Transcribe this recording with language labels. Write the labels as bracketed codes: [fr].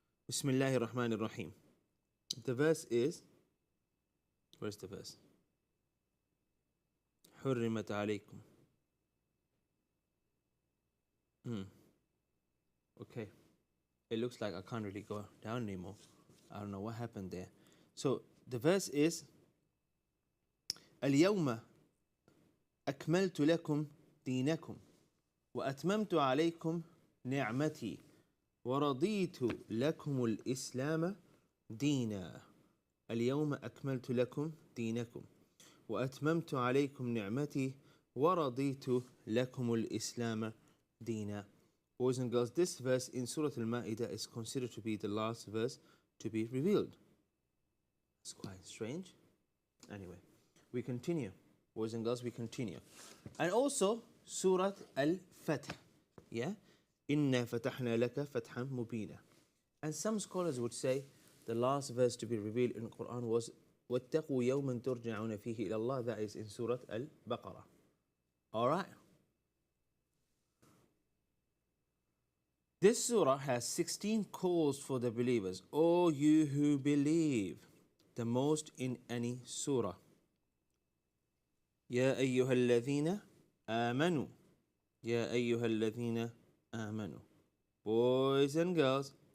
[en] Bismillahir Rahmanir Rahim. The verse is, where's the verse? [ar] حرمت عليكم. [en] Okay. It looks like I can't really go down anymore. I don't know what happened there. So the verse is, [ar] اليوم أكملت لكم دينكم وأتممت عليكم نعمتي ورضيت لكم الإسلام دينا. اليوم أكملت لكم دينكم وأتممت عليكم نعمتي ورضيت لكم الإسلام دينا. [en] Boys and girls, this verse in Surah Al-Ma'idah is considered to be the last verse to be revealed. It's quite strange. Anyway, we continue. Boys and girls, we continue. And also, Surah Al-Fath. Yeah? [ar] إِنَّا فَتَحْنَا لَكَ فَتْحًا مُبِينًا. [en] And some scholars would say the last verse to be revealed in the Quran was [ar] وَاتَّقُوا يَوْمًا تُرْجَعُونَ فِيهِ إِلَى اللَّهِ. [en] That is in Surah Al-Baqarah. Alright? This surah has 16 calls for the believers. O you who believe, the most in any surah. [ar] يا أيها الذين آمنوا. يا أيها الذين آمنوا. [en] Boys and girls,